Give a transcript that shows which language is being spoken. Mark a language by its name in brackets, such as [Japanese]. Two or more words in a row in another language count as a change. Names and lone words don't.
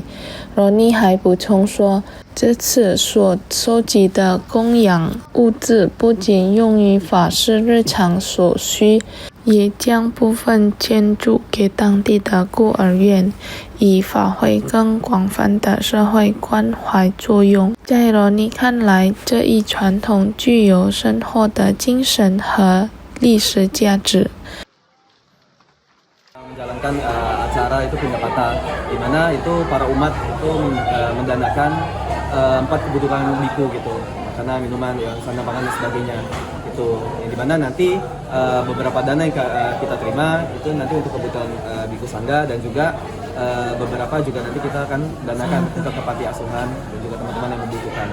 [Chinese] 罗尼还补充说，这次所收集的供养物资不仅用于法师日常所需，也将部分捐助给当地的孤儿院，以发挥更广泛的社会关怀作用。在罗尼看来，这一传统具有深厚的精神和历史价值。 [Indonesian] menjalankan acara itu Pindapata, di mana itu para umat itu mendanakan 4 kebutuhan biku gitu, makanan, minuman, sandang pangan dan sebagainya. Itu yang dimana nanti beberapa dana yang kita terima itu nanti untuk kebutuhan biku sangga, dan juga beberapa juga nanti kita akan danakan untuk ke panti asuhan dan juga teman-teman yang membutuhkan.